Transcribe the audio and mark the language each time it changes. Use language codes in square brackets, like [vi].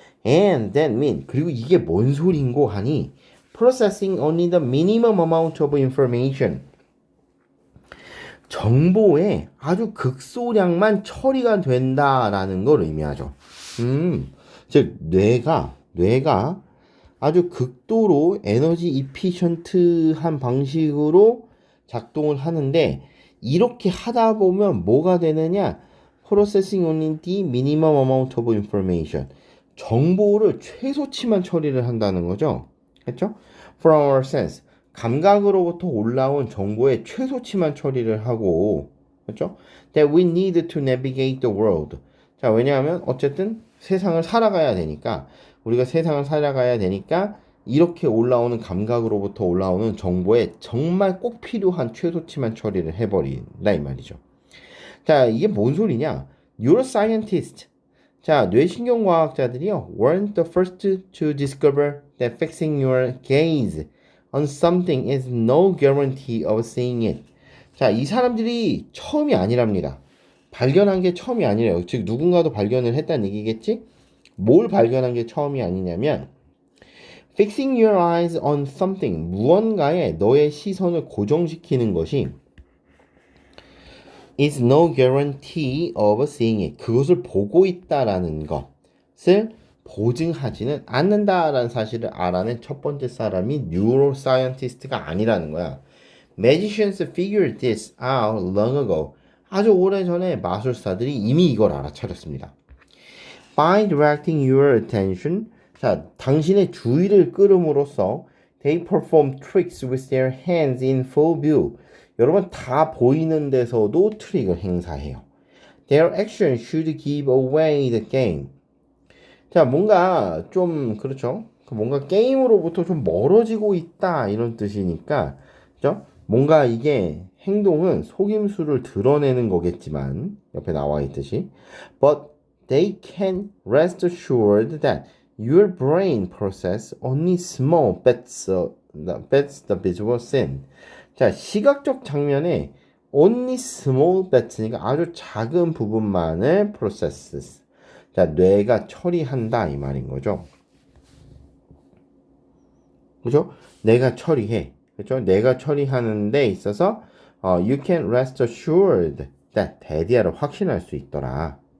[en] And that mean [ko] 그리고 이게 뭔 소린고 하니 [en] processing only the minimum amount of information. [ko] 정보의 아주 극소량만 처리가 된다라는 걸 의미하죠. 즉 뇌가 아주 극도로 에너지 이피션트한 방식으로 작동을 하는데 이렇게 하다 보면 뭐가 되느냐? [en] Processing only the minimum amount of information. [ko] 정보를 최소치만 처리를 한다는 거죠. 그렇죠? [en] From our sense. [ko] 감각으로부터 올라온 정보의 최소치만 처리를 하고 그렇죠? [en] That we need to navigate the world. [ko] 자, 왜냐하면 어쨌든 세상을 살아가야 되니까 우리가 세상을 살아가야 되니까 이렇게 올라오는 감각으로부터 올라오는 정보에 정말 꼭 필요한 최소치만 처리를 해버린다 이 말이죠. 자, 이게 뭔 소리냐? [en] Neuroscientists, [ko] 자, 뇌신경과학자들이요 [en] weren't the first to discover that fixing your gaze on something is no guarantee of seeing it. [ko] 자, 이 사람들이 처음이 아니랍니다. 발견한 게 처음이 아니래요. 즉 누군가도 발견을 했다는 얘기겠지? 뭘 발견한 게 처음이 아니냐면 [en] fixing your eyes on something, [ko] 무언가에 너의 시선을 고정시키는 것이 [en] is no guarantee of seeing it. [ko] 그것을 보고 있다라는 것을 보증하지는 않는다라는 사실을 알아낸 첫 번째 사람이 뉴로사이언티스트가 아니라는 거야. [en] Magicians figured this out long ago. [ko] 아주 오래전에 마술사들이 이미 이걸 알아차렸습니다. [en] By directing your attention, [ko] 자, 당신의 주의를 끌음으로써 [en] they perform tricks with their hands in full view. [ko] 여러분 다 보이는 데서도 트릭을 행사해요. [en] Their action should give away the game. [ko] 자, 뭔가 좀 그렇죠. 뭔가 게임으로부터 좀 멀어지고 있다 이런 뜻이니까, 그죠? 뭔가 이게 행동은 속임수를 드러내는 거겠지만 옆에 나와 있듯이, [en] but they can rest assured that your brain process only small bits the visual scene. [ko] 자, 시각적 장면에 [en] only small bits [ko] 니까 아주 작은 부분만을 processes. 자, 뇌가 처리한다 이 말인 거죠. 그죠? 내가 처리해. 그죠? 내가 처리하는 데 있어서 [en] you can rest assured that [ko] 대디아를 확신할 수 있더라.